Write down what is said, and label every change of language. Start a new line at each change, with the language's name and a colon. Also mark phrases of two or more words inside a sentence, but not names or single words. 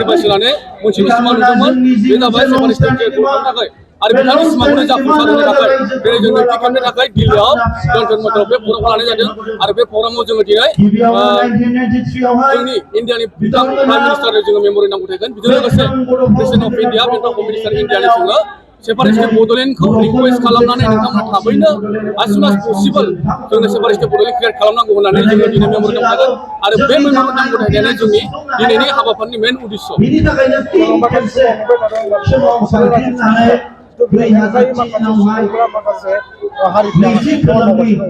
Bodo: बायसिनानै मोनसेल' सिमां नुदोंमोन बे जाबाय
English: separate state
Bodo: खालामनो थाखाय आरो बिथांनि सिमांखौनो जाफुंसार होनो थाखाय दिनै जों नैथि खेबनि थाखाय दिल्लीयाव जन्तर मन्तराव बे प्रग्रामखौ लानाय जादों आरो बे प्रग्रामाव जोङो दिनै जोंनि इण्डियानि बिथां
English: prime minister
Bodo: जोङो मेम'रेन्डाम गथायगोन बेजों लोगोसे
English: president of India bank of minister
Bodo: इण्डियानि जोङो
English: separate state Bodoland
Bodo: रिक्वेस्ट खालामनानै नोंथांमोना थाबैनो
English: as soon as possible
Bodo: जोंनो
English: separate state Bodoland create
Bodo: खालामनांगौ होननानै जोङो दिनै मेम'रेन्डाम गथायगोन आरो बे मेम'रेन्डाम गथायनायानो जोंनि दिनैनि हाबाफारिनि मेन उद्देश्य बिनि थाखायनो फिन खेबसे समाव सोरजिनानै 2003